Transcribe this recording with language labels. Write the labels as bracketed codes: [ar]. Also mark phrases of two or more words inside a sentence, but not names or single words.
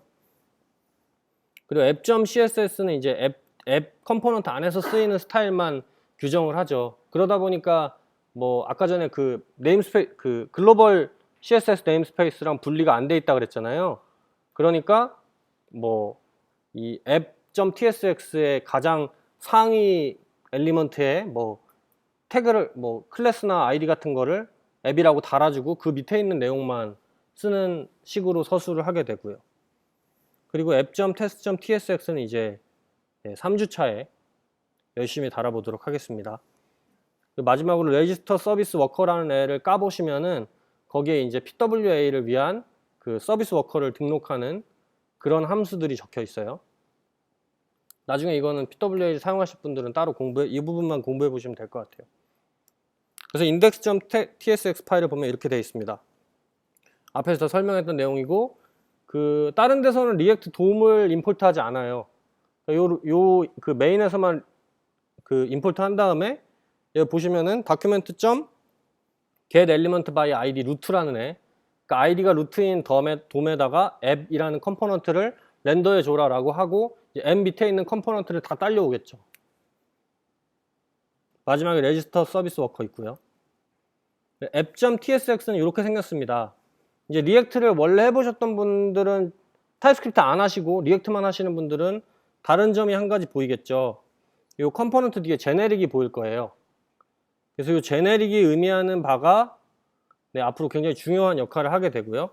[ko] 그리고 app.css는 이제 앱 컴포넌트 안에서 쓰이는 스타일만 규정을 하죠. 그러다 보니까 뭐 아까 전에 글로벌 CSS 네임스페이스랑 분리가 안 돼 있다 그랬잖아요. 그러니까 뭐 이 app.tsx의 가장 상위 엘리먼트에 뭐 태그를 클래스나 아이디 같은 거를 앱이라고 달아주고 그 밑에 있는 내용만 쓰는 식으로 서술을 하게 되고요. 그리고 app.test.tsx는 이제 3주차에 열심히 달아보도록 하겠습니다. 마지막으로 [en] register service worker [ko] 라는 애를 까보시면은 거기에 이제 PWA를 위한 그 서비스 워커를 등록하는 그런 함수들이 적혀 있어요. 나중에 이거는 PWA 사용하실 분들은 따로 이 부분만 공부해 보시면 될 것 같아요. 그래서 index.tsx 파일을 보면 이렇게 되어 있습니다. 앞에서 설명했던 내용이고, 다른 데서는 리액트 도움을 임포트하지 않아요. 그 메인에서만 임포트 한 다음에 여기 보시면은 document. [en] get element by id [ko] 루트라는 그러니까 id가 루트인 돔에다가 앱이라는 컴포넌트를 렌더해 줘라라고 하고 앱 밑에 있는 컴포넌트를 다 딸려오겠죠. 마지막에 register 서비스 워커 있고요. app.tsx는 이렇게 생겼습니다. 이제 리액트를 원래 해보셨던 분들은 타입스크립트 안 하시고 리액트만 하시는 분들은 다른 점이 한 가지 보이겠죠. 이 컴포넌트 뒤에 제네릭이 보일 거예요. 그래서 이 제네릭이 의미하는 바가 앞으로 굉장히 중요한 역할을 하게 되고요.